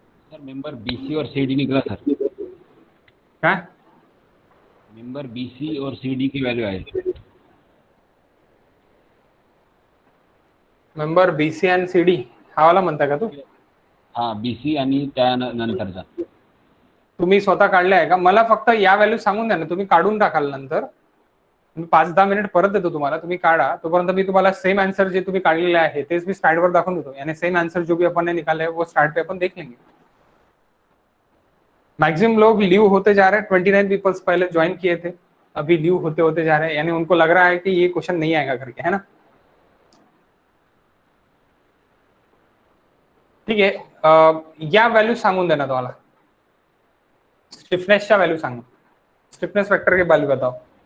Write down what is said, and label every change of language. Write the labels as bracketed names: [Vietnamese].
[Hindi] Sir member BC और CD निकला sir. क्या? मेंबर बीसी और सीडी की value I. [Marathi] मेंबर बीसी एंड सीडी हा वाला म्हणता का तू? हा, बीसी आणि त्यानंतरचा। तुम्ही स्वतः काढले आहे का? मला फक्त या व्हॅल्यू सांगून द्या ना, तुम्ही काढून टाकाल नंतर। मी 5-10 मिनिट परत देतो तुम्हाला, तुम्ही काढा। तोपर्यंत मी तुम्हाला सेम आंसर जे तुम्ही काढलेले आहे तेच मी स्लाइड वर दाखवून देतो, [Hindi] यानी सेम आंसर जो भी अपन ने निकाला है वो स्लाइड पे अपन देख लेंगे। मैक्सिमम लोग लीव होते जा रहे हैं, 29 पीपल्स पहले ज्वाइन किए थे, अभी लीव होते होते जा रहे हैं, यानी उनको लग रहा है कि ये क्वेश्चन नहीं आएगा करके, है ना। [Marathi] ठीक है, या व्हॅल्यू सांगून देना तुम्हाला। स्टिफनेसच्या व्हॅल्यू सांगा, [Hindi] स्टिफनेस वेक्टर के वैल्यू बताओ।